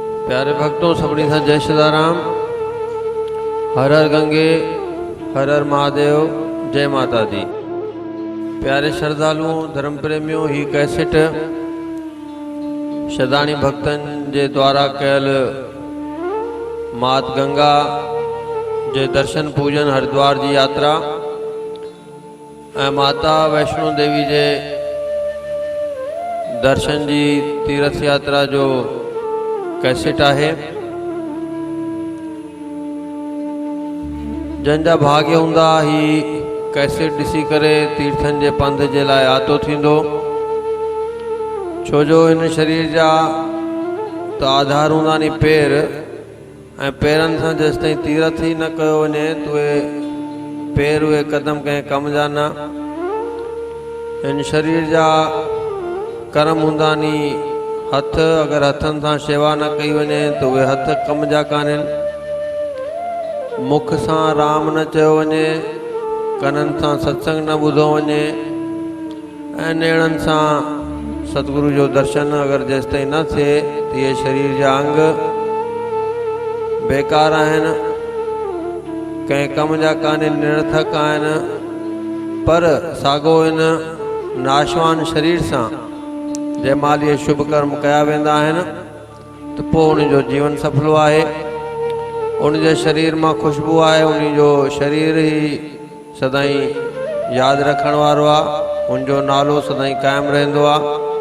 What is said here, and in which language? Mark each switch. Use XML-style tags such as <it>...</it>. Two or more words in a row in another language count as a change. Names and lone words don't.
<hi>प्यारे भक्तों,</hi> <sd>सभिनी सां जय सीताराम।</sd> <hi>हर हर गंगे, हर हर महादेव, जय माता दी। प्यारे श्रद्धालुओं, धर्म प्रेमियों,</hi> <sd>ही कैसेट शदानी भक्तन जे द्वारा कयल मात गंगा जे दर्शन पूजन हरिद्वार जी यात्रा माता वैष्णो देवी जे दर्शन जी तीर्थ यात्रा जो कैसेट है। जंजा भाग्य हुंदा ही कैसेट दिसी करे तीर्थन जे पंध जे लाए आतो थींदो। छो जो इन शरीर जा तो आधार हुंदा नी पैर, पैरन से जेसिताईं तीर्थ ही न कयो वञे तो पैर उहे कदम कंहिं कम जा न। इन शरीर जा कर्म हुंदा नी हथ, अगर हथन सां शेवा न कई वञे तो वे हथ कम जा कानन। मुख सां राम न चयो वञे, कनन सां सत्संग न ॿुधो वञे, नेणन सां सतगुरु जो दर्शन अगर जेसिताईं न थिए तो ये शरीर जा अंग बेकार आहिनि, कंहिं कम जा कानन, निरर्थक आहिनि। पर साॻो इन नाशवान शरीर सां जंहिं महिल इहे शुभ कर्म कया वेंदा आहिनि तो पोइ उन जो जीवन सफलो आहे। उन जे शरीर मां खुशबू आहे, उन जो शरीर ही सदाईं यादि रखण वारो आहे, उन जो नालो सदाईं क़ाइमु रहंदो आहे।</sd>